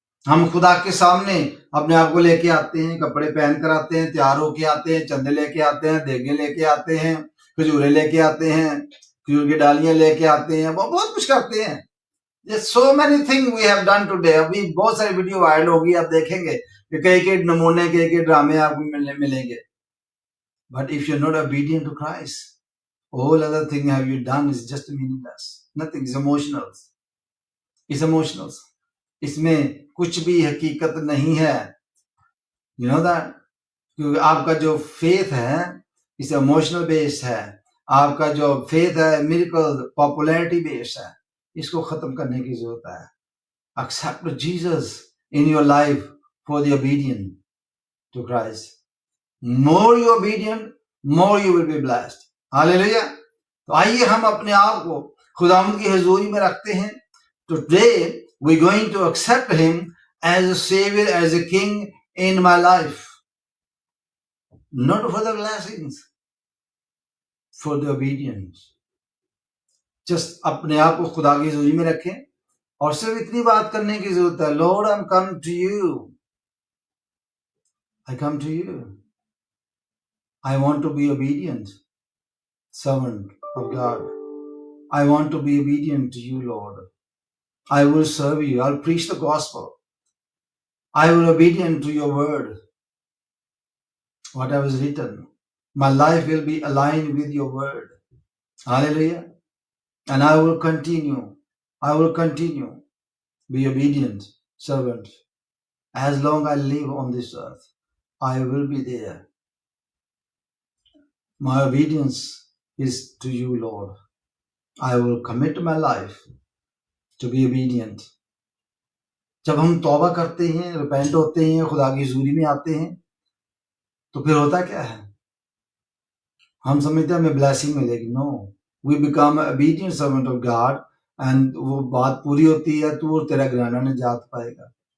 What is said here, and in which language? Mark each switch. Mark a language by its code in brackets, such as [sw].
[hi] हम खुदा के सामने अपने आप को लेके आते हैं, कपड़े पहन कर आते हैं, तैयार होके आते हैं, चंदे लेके आते हैं, देगे लेके आते हैं, खजूरे लेके आते हैं, खजूर की डालियां लेके आते हैं, बहुत कुछ करते हैं। [en] There's so many things we have done today. [hi] अभी बहुत सारी वीडियो वायरल होगी, आप देखेंगे कि कई नमूने, कई ड्रामे आपको मिलेंगे। [en] But if you're not obedient to Christ, all other thing have you done is just meaningless. Nothing is emotional. It's emotional. [hi] इसमें कुछ भी हकीकत नहीं है। [en] you know that, [hi] क्योंकि आपका जो फेथ है इस इमोशनल बेस्ड है, आपका जो फेथ है मिरेकल पॉपुलैरिटी बेस्ड है, इसको खत्म करने की जरूरत है। [en] Accept Jesus in your life for the obedient to Christ. More you obedient, more you will be blessed. Hallelujah. [hi] तो आइए हम अपने आप को खुदावंद की हुजूरी में रखते हैं। [en] Today we're going to accept him as a savior, as a king in my life. Not for the blessings, for the obedience. [hi] Just अपने आप को खुदा की हुजूरी में रखें और सिर्फ इतनी बात करने की जरूरत है, [en] Lord, I'm come to you. I come to you. I want to be obedient servant of God. I want to be obedient to you, Lord. I will serve you. I'll preach the gospel. I will be obedient to your word. Whatever is written, my life will be aligned with your word. Hallelujah. And I will continue. I will continue be obedient servant. As long I live on this earth, I will be there. My obedience is to you, Lord. I will commit my life to be obedient. [hi] जब हम तौबा करते हैं, repent होते हैं, खुदा की हुजूरी में आते हैं, तो फिर होता क्या है? हम समझते हैं हमें ब्लेसिंग मिलेगी। [en] no, we become obedient servant of God, and [hi] वो बात पूरी होती है, तू और तेरा घराना निजात पाएगा।